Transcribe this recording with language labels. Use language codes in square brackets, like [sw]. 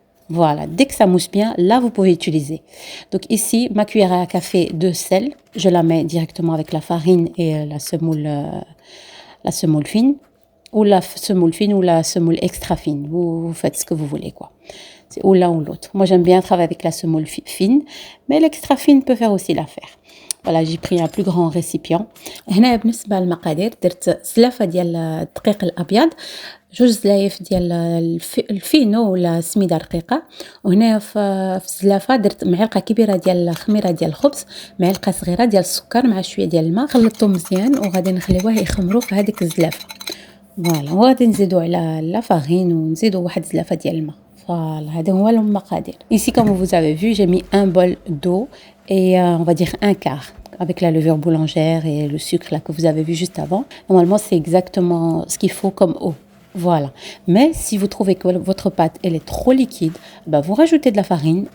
[fr] Voilà, dès que ça mousse bien, là vous pouvez utiliser. Donc ici, ma cuillère à café de sel, je la mets directement avec la farine et la semoule fine, ou la semoule extra fine. Vous faites ce que vous voulez, quoi. C'est ou l'un ou l'autre. Moi, j'aime bien travailler avec la semoule fine, mais l'extra fine peut faire aussi l'affaire. Voilà, j'ai pris un plus grand récipient. [ar] هنا بالنسبة للمقادير درت زلافة ديال الدقيق الأبيض، 2 زلايف ديال الفينو ولا سميدة رقيقة، وهنا في الزلافة درت معلقة كبيرة ديال الخميرة ديال الخبز، معلقة صغيرة ديال السكر مع شوية ديال الماء، خلطتهم مزيان وغادي نخليوه يخمروا في هذيك الزلافة. فوالا، وغادي نزيدو على لا فارين ونزيدو واحد زلافة ديال الماء. Voilà, هذا هو المقادير. [fr] Ici, comme vous avez vu, j'ai mis un bol d'eau et on va dire un quart avec la levure boulangère et le sucre là que vous avez vu juste avant. Normalement, c'est exactement ce qu'il faut comme eau. Voilà. Mais si vous trouvez que votre pâte elle est trop liquide, bah, vous rajoutez de la farine.